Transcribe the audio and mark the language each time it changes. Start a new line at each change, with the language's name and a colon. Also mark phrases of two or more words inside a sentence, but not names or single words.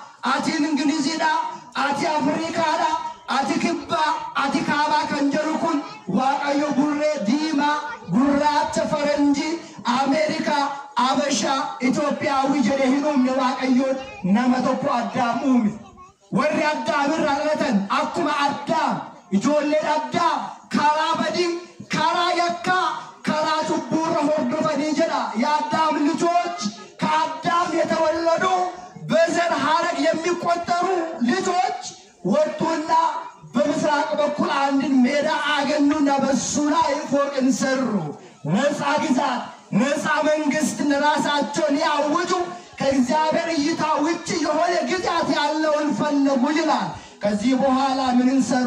Oromo: ati Ingilizidha, ati Afrikaadha, ati Kibba, ati Kaaba kan jedhu kun Waaqayyo burree diimaa gurraacha faranjii Amerika Abasha Ethiopia jedhee hin uumne Waaqayyoon nama tokko Addaam uume. Warri Addaam irraa dhalatan akkuma Addaam ijoolleen Addaam karaa badii karaa yakkaa karaa cubbuurra hordofanii jedha.
Amharic: የአዳም ልጆች ከአዳም የተወለዱ በዘር ሐረግ የሚቆጠሩ ልጆች ወጡና በምስራቅ በኩል አንድን ሜዳ አገኙና በሱ ላይ ፎቅን ሰሩ። ነፃ ግዛት ነፃ መንግስት ለራሳቸውን ያውጁ። ከእግዚአብሔር እይታ ውጪ የሆነ ግዛት ያለውን ፈለጉ ይላል። ከዚህ በኋላ ምንን ሰሩ?